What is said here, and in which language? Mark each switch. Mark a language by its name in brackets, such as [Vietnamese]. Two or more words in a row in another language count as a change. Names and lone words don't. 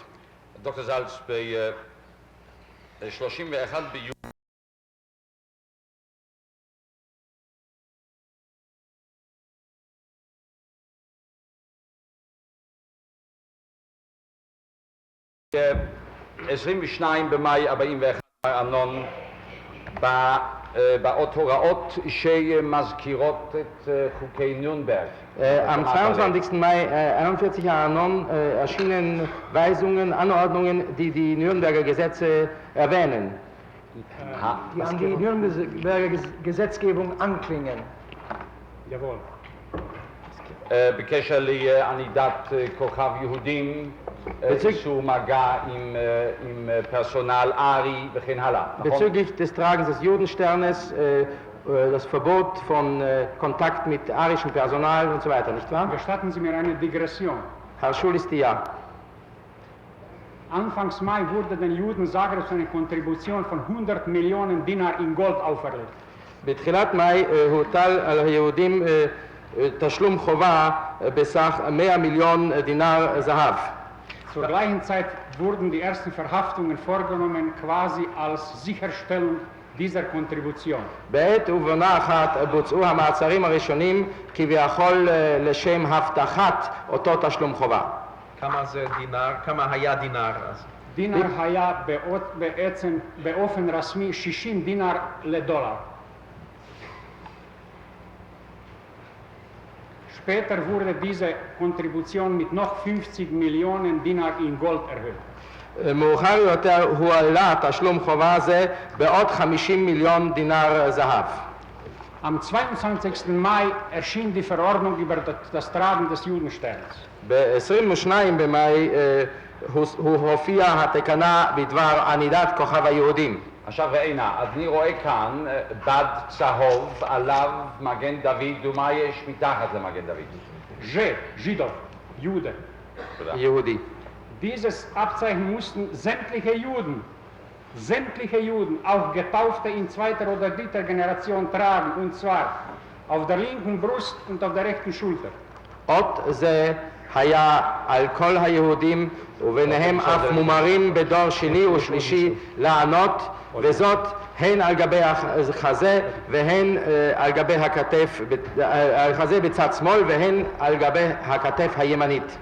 [Hebrew] דוקטור זלץ, ב-31 ביולי ב-22 במאי 41 אמנון באות הוראות שמזכירות את חוקי נירנברג. [German] Am 22. Mai 41 Anon erschienen Weisungen, Anordnungen, die die Nürnberger Gesetze erwähnen. Die an die Nürnberger Gesetzgebung anklingen. Jawohl. [Hebrew] בקשר לענידת כוכב יהודים, איסור מגע עם פרסונל ארי וכן הלאה, נכון? [German] Bezüglich des Tragens des Judensternes, das Verbot von Kontakt mit arischem Personal und so weiter, nicht wahr? Gestatten Sie mir eine Digression. Herr Schulisti, ja. Anfangs Mai wurde den Juden Zagrebs eine Kontribution von 100 Millionen Dinar in Gold auferlegt. [Hebrew] בתחילת מאי הוטל על היהודים תשלום חובה בסך 100 מיליון דינר זהב. [German] Zur gleichen Zeit wurden die ersten Verhaftungen vorgenommen, quasi als Sicherstellung dieser Kontribution. [Hebrew] בעת ובעונה אחת בוצעו המעצרים הראשונים כביכול לשם הבטחת אותו תשלום חובה. כמה זה דינר? כמה היה דינר אז? דינר היה בעצם באופן רשמי 60 דינר לדולר. [German] Später wurde diese Kontribution mit noch 50 Millionen Dinar in Gold erhöht. [Hebrew] מאוחר יותר הועלה תשלום חובה זה בעוד 50 מיליון דינר זהב. [German] Am 22. Mai erschien die Verordnung über das Tragen des Judensterns. [Hebrew] ב-22 במאי הופיעה התקנה בדבר ענידת כוכב היהודים. עכשיו ראינה, אז אני רואה כאן בד צהוב, עליו מגן דוד, ומה יש מתחת למגן דוד? [Croatian] Židov, Jude. [Hebrew] יהודי. [German] Dieses Abzeichen mussten sämtliche Juden sämtliche Juden, auch Getaufte in zweiter oder dritter Generation tragen, und zwar auf der linken Brust und auf der rechten Schulter. [Hebrew] אות זה היה על כל היהודים וביניהם אף מומרים בדור שני ושלישי לענות, וזאת הן על גבי החזה והן על גבי הכתף, החזה בצד שמאל והן על גבי הכתף הימנית.